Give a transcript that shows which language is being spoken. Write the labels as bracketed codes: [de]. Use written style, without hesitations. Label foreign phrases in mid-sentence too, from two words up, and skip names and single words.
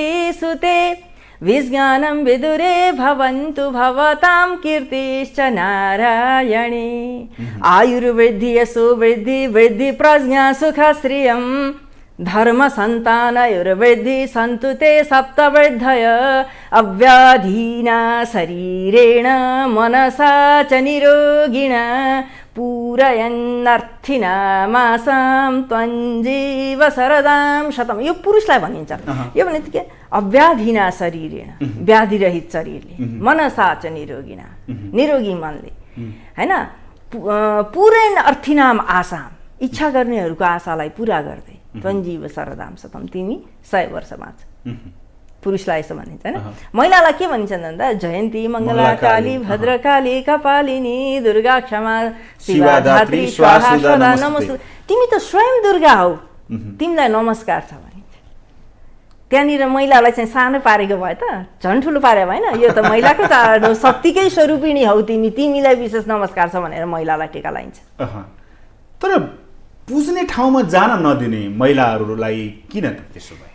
[sa] सुते विज्ञानं विदुरे भवन्तु भवतां कीर्तिश्च नारायणे आयुर्वृद्धि यशोवृद्धि वृद्धि प्रज्ञा सुख श्रियं धर्म संतानयोर्वृद्धि सन्तु ते सप्तवृद्धय अव्याधीना शरीरेण मनसा च निरोगिणा पूरयन्नर्थिनामासां त्वञ्जीव शरदां शतम्। [ne] यो पुरुषलाई भनिन्छ। यो भने के? [sa] अव्याधिना शरीरेण, [ne] व्याधिरहित शरीरले, [sa] मनसा च निरोगिणा, [ne] निरोगी मनले, हैन? [sa] पूरयन् अर्थिनाम आसाम, [ne] इच्छा गर्नेहरूको आशालाई पुरा गर्दै [sa] त्वञ्जीव शरदां शतम्, [ne] तिमी 100 वर्ष बाँच। पुरुषलाई यसो भनिन्छ, होइन? महिलालाई के भनिन्छ भन्दा [sa] जयन्ती मङ्गला काली भद्रकाली कपालिनी दुर्गा क्षमा शिवा धात्री स्वाहा सदा नमस्ते। [ne] तिमी त स्वयं दुर्गा हौ, तिमीलाई नमस्कार छ भनिन्छ। त्यहाँनिर महिलालाई चाहिँ सानो पारेको भए त झन् ठुलो पारे भएन? यो त महिलाको शक्तिकै स्वरूपिणी हौ तिमी, तिमीलाई विशेष नमस्कार छ भनेर महिलालाई टेका लगाइन्छ। तर पुज्ने ठाउँमा जान नदिने महिलाहरूलाई किन त्यसो भयो?